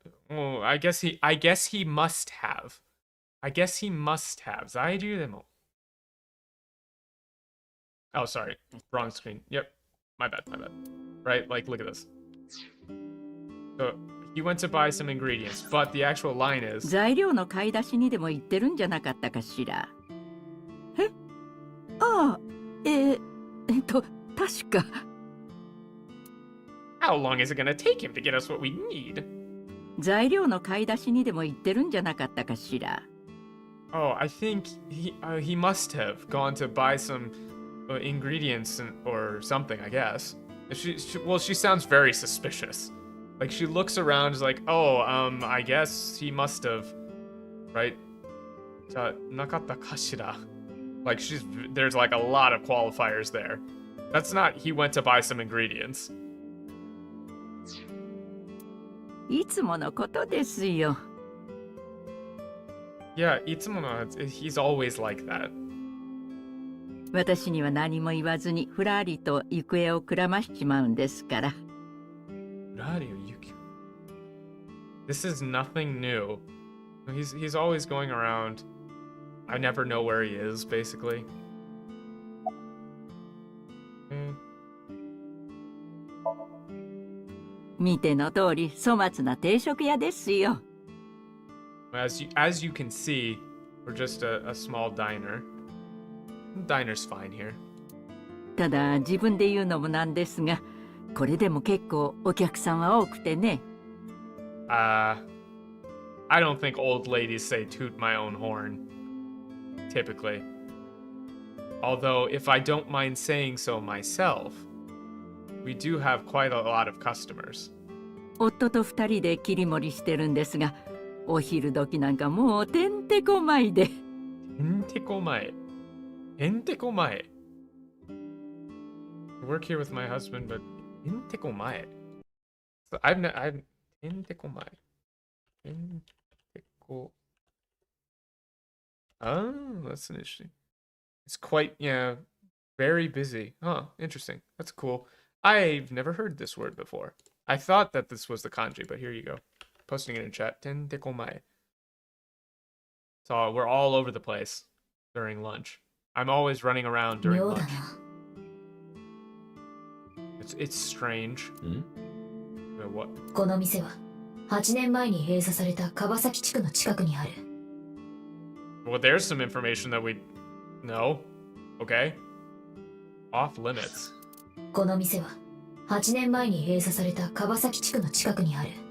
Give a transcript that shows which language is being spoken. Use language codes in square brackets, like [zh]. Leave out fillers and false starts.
[en] I guess he must have. [ja] Zaiju demo. [en] Oh, sorry. Wrong screen. Yep. My bad. Right? Like, look at this. So, he went to buy some ingredients, but the actual line is... [ja] 材料の買い出しにでも行ってるんじゃなかったかしら。え？ああ、確か。 [en] How long is it gonna take him to get us what we need? [ja] 材料の買い出しにでも行ってるんじゃなかったかしら。 [en] Oh, I think he must have gone to buy some ingredients or something, I guess. Well, she sounds very suspicious. Like, she looks around, is like, oh, I guess he must have, right? [ja] Nakata kashira. [en] Like, there's like a lot of qualifiers there. That's not, he went to buy some ingredients. [ja] いつものことですよ。 [en] Yeah, [ja] Itsumono, [en] he's always like that. [ja] 私には何も言わずにふらりと行方をくらましちまうんですから。 [en] This is nothing new. He's always going around. I never know where he is, basically. [ja] 見ての通り粗末な定食屋ですよ。 [en] As you can see, we're just a small diner. Diner's fine here. [ja] ただ自分で言うのもなんですが、これでも結構お客さんは多くてね。 [en] I don't think old ladies say toot my own horn. Typically. Although, if I don't mind saying so myself, we do have quite a lot of customers. [ja] 夫と二人で切り盛りしてるんですが、お昼時なんかもうてんてこまいで。てんてこまい。てんてこまい。 [en] I work here with my husband, but [ja] てんてこまい。 I've てんてこまい。てんてこ。 [en] Oh, that's interesting. It's quite, yeah, very busy. Huh, interesting. That's cool. I've never heard this word before. I thought that this was the kanji, but here you go. Posting it in chat. Tentekomae. So we're all over the place during lunch. I'm always running around during lunch. It's strange. What? [ja] この店は8年前に閉鎖された川崎地区の近くにある。 [en] Well, there's some information that we know. Okay. Off limits. [ja] この店は8年前に閉鎖された川崎地区の近くにある。